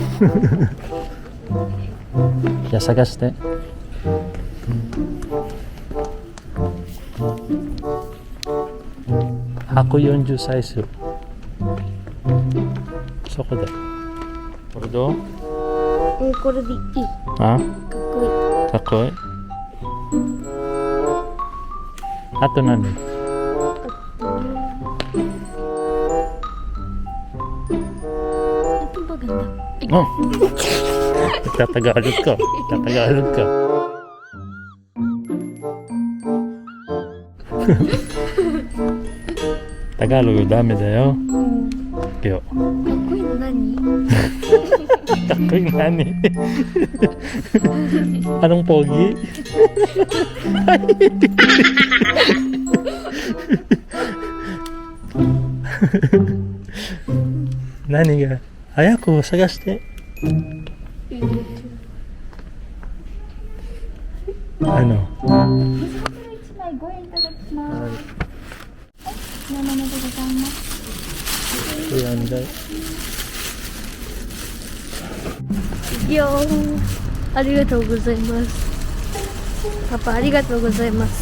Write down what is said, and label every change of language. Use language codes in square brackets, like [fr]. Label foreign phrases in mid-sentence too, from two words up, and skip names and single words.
[ja] じゃあ探して。140サイズ。そこで。これどう？これでいい。あ？かっこいい。かっこいい。あと何？ [tl] Ito maganda. Tatagalog ka. Tatagalog ka. [ja] Tagalog ダメだよ。いや。かっこいいの何？かっこいい何 ？ [tl] Anong pogi? [ja] 何が? 早く探して。あの? 1 枚ご円いただきます。山本でございます。 [tl] Ayan guys. [ja] いやー、ありがとうございます。パパありがとうございます。